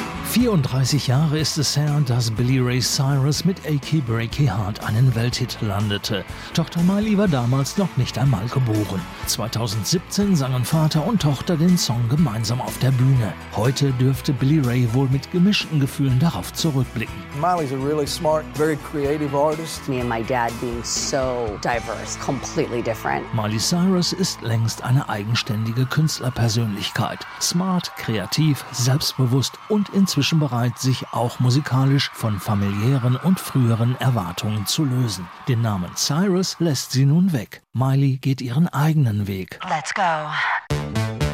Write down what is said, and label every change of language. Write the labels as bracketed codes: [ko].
[de] "34 Jahre ist es her, dass Billy Ray Cyrus mit Achy Breaky Heart einen Welthit landete. Tochter Miley war damals noch nicht einmal geboren. 2017 sangen Vater und Tochter den Song gemeinsam auf der Bühne. Heute dürfte Billy Ray wohl mit gemischten Gefühlen darauf zurückblicken. [en] Miley's a really smart, very creative artist. Me and my dad being so diverse, completely different. [de] Miley Cyrus ist längst eine eigenständige Künstlerpersönlichkeit. Smart, kreativ, selbstbewusst und inzwischen bereit, sich auch musikalisch von familiären und früheren Erwartungen zu lösen. Den Namen Cyrus lässt sie nun weg. Miley geht ihren eigenen Weg. [en] Let's go.